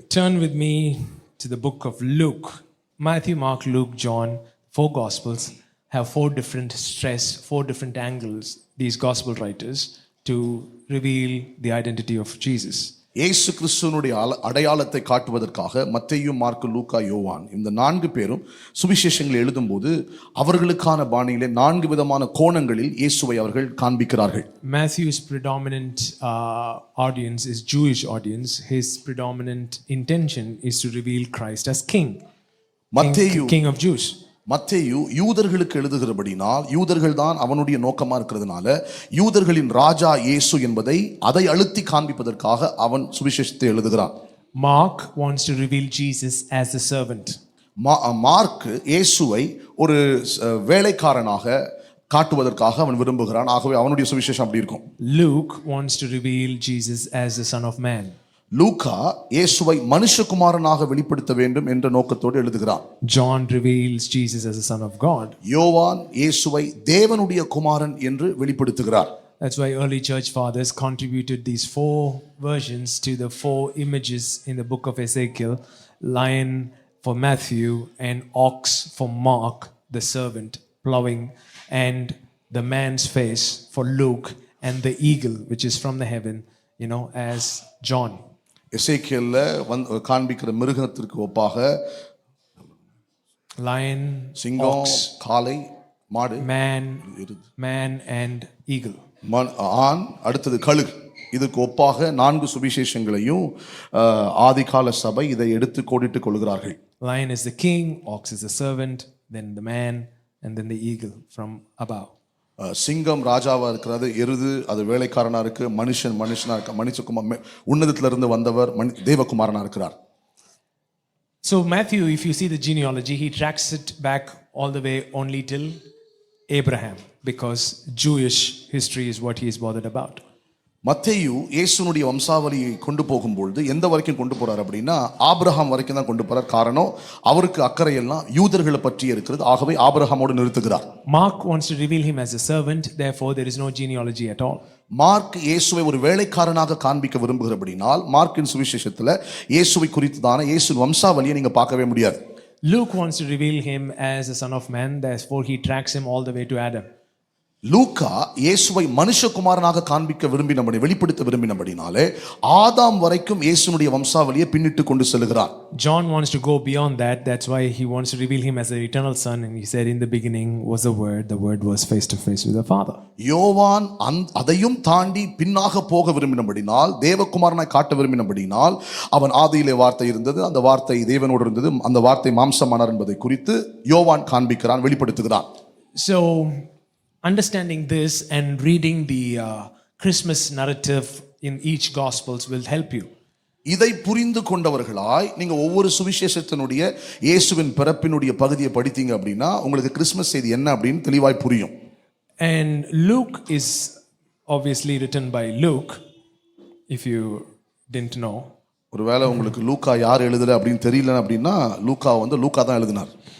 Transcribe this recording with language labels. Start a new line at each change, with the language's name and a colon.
English: turn with me to the book of Luke. Matthew, Mark, Luke, John, 4 Gospels have 4 different stress, 4 different angles, these Gospel writers, to reveal the identity of Jesus.
Tamil: இயேசு கிறிஸ்துவினுடைய அடையாளத்தை காட்டுவதற்காக மத்தேயு, mark, லூக்கா, யோவான் இந்த 4 பேரும் சுவிசேஷங்களை எழுதும்போது அவர்களுக்கான பாணியிலே 4 விதமான கோணங்களில் இயேசுவை அவர்கள் காண்பிக்கிறார்கள்.
English: Matthew's predominant audience is Jewish audience. His predominant intention is to reveal Christ as king. King of Jews.
Tamil: மத்தேயு யூதர்களுக்கு எழுதுகிறபடினால் யூதர்கள் தான் அவனுடைய நோக்கமா இருக்கிறதுனால யூதர்களின் ராஜா இயேசு என்பதை அதை அழுத்தி காண்பிப்பதற்காக அவன் சுவிசேஷத்தை எழுதுகிறான்.
English: Mark wants to reveal Jesus as a servant.
Tamil: Mark இயேசுவை ஒரு வேலைக்காரனாக காட்டுவதற்காக அவன் விரும்புகிறான். ஆகவே அவனுடைய சுவிசேஷம் அப்படி இருக்கும்.
English: Luke wants to reveal Jesus as the son of man.
Tamil: லூக்கா இயேசுவை மனுஷகுமாரனாக வெளிப்படுத்த வேண்டும் என்ற நோக்கத்தோடு எழுதுகிறான்.
English: John reveals Jesus as the son of God.
Tamil: யோவான் இயேசுவை தேவனுடைய குமாரன் என்று வெளிப்படுத்துகிறார்.
English: That's why early church fathers contributed these 4 versions to the 4 images in the book of Ezekiel: lion for Matthew, and ox for Mark, the servant plowing, and the man's face for Luke, and the eagle which is from the heaven, as John.
Tamil: எசேக்கியல்ல காண்பிக்கிற மிருகத்திற்கு ஒப்பாக
English: lion,
Tamil: சிங்கம், காளை, மாடு,
English: man and eagle.
Tamil: ஆண், அடுத்தது கழுகு. இதுக்கு ஒப்பாக 4 சுவிசேஷங்களையும் ஆதிகால சபை இதை எடுத்து கோடிட்டுக் கொள்கிறார்கள்.
English: Lion is the king, ox is the servant, then the man, and then the eagle from above.
Tamil: சிங்கம் ராஜாவா இருக்கிறது, எருது அது வேலைக்காரனா இருக்கு, மனுஷனா இருக்க, மனுஷகுமார் உன்னதத்துல இருந்து வந்தவர் தேவகுமாரனா இருக்கிறார்.
English: So Matthew, if you see the genealogy, he tracks it back all the way only till Abraham, because Jewish history is what he is bothered about.
Tamil: மத்தேயு இயேசுனுடைய வம்சாவளியை கொண்டு போகும்பொழுது எந்த வரைக்கும் கொண்டு போறார் அப்படின்னா ஆபிரகாம் வரைக்கும் தான் கொண்டு போறார். காரணம் அவருக்கு அக்கறை எல்லாம் யூதர்களை பற்றி இருக்கிறது. ஆகவே ஆபிரகாமோடு நிறுத்துகிறார்.
English: Mark wants to reveal him as a servant, therefore there is no genealogy at all.
Tamil: Mark இயேசுவை ஒரு வேலைக்காரனாக காண்பிக்க விரும்புகிறபடினால் மார்க்கின் சுவிசேஷத்துல இயேசுவை குறித்துதான இயேசு வம்சாவளியை நீங்க பார்க்கவே முடியாது.
English: Luke wants to reveal him as a son of man, therefore he tracks him all the way to Adam.
Tamil: லூக்கா இயேசுவை மனுஷகுமாரனாக காண்பிக்க விரும்பினபடி வெளிப்படுத்த விரும்பினபடினாலே ஆதாம் வரைக்கும் இயேசுனுடைய வம்சாவளியை பின்னிட்டு கொண்டு செல்கிறார்.
English: John wants to go beyond that. That's why he wants to reveal him as the eternal son, and he said in the beginning was the word was face to face with the Father.
Tamil: யோவான் அதையும் தாண்டி பின்னாக போக விரும்பினபடினால் தேவகுமாரனாய் காட்ட விரும்பினபடினால் அவன் ஆதியிலே வார்த்தை இருந்தது, அந்த வார்த்தை தேவனோடு இருந்தது, அந்த வார்த்தை மாம்சமானார் என்பதை குறித்து யோவான் காண்பிக்கிறான், வெளிப்படுத்துகிறான்.
English: So understanding this and reading the Christmas narrative in each Gospels will help you.
Tamil: இதை புரிந்து கொண்டவர்களாய் நீங்க ஒவ்வொரு சுவிசேஷத்தினுடைய இயேசுவின் பிறப்பினுடைய பகுதியை படித்தீங்க அப்படின்னா உங்களுக்கு கிறிஸ்மஸ் செய்தி என்ன அப்படின்னு தெளிவாய் புரியும்.
English: And Luke is obviously written by Luke, if you didn't know.
Tamil: ஒருவேளை உங்களுக்கு லூக்கா யார் எழுதல அப்படின்னு தெரியல அப்படின்னா லூக்கா தான் எழுதினார்.